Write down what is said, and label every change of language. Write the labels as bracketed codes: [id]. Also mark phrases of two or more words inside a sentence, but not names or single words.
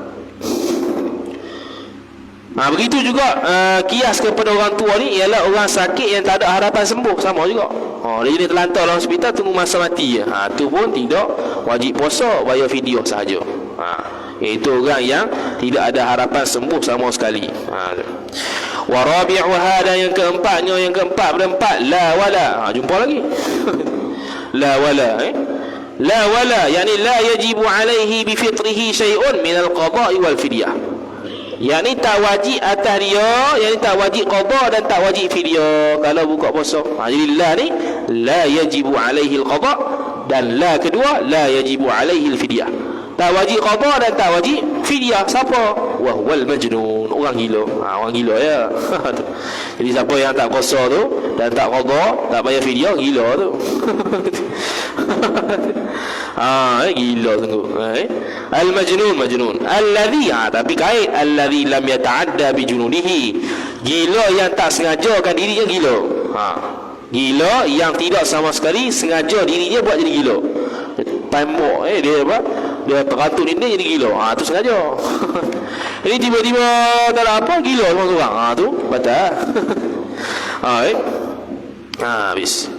[ms] Begitu juga kias kepada orang tua ni ialah orang sakit yang tak ada harapan sembuh, sama juga. Dia jadi terlantar dalam hospital tunggu masa mati je. Tu pun tidak wajib puasa, bayar fidyah sahaja. Iaitu orang yang tidak ada harapan sembuh sama sekali. [ar] ورابعها, dan yang keempatnya, yang keempat pada 4, لا ولا. [ms] Jumpa lagi. [ar] لا ولا لا ولا يعني لا يجب عليه بفطره شيء من القضاء والفدية. [ms] Yani tak wajib atas dia, yani tak wajib qada dan tak wajib fidyah kalau buka puasa. Jadi la ni [ar] لا يجب عليه القضاء, [ms] dan la kedua [ar] لا يجب عليه الفدية. [ms] Tak wajib qada dan tak wajib fidyah. Siapa? [ar] وهو المجنون, [ms] orang gila. Orang gila ya. Jadi siapa yang tak puasa tu dan tak qada, tak bayar fidyah, gila tu. Gila sungguh. [ar] المجنون الذي, tapi قيد الذي لم يتعد بجنونه, [ms] gila yang tak sengajakan dirinya gila. Gila yang tidak sama sekali sengaja diri dia buat jadi gila. Tembok dia apa? Dia teratur ini dia jadi gila. Tu sengaja. Ini tiba-tiba tak ada apa gila semua orang. Tu batal. Habis.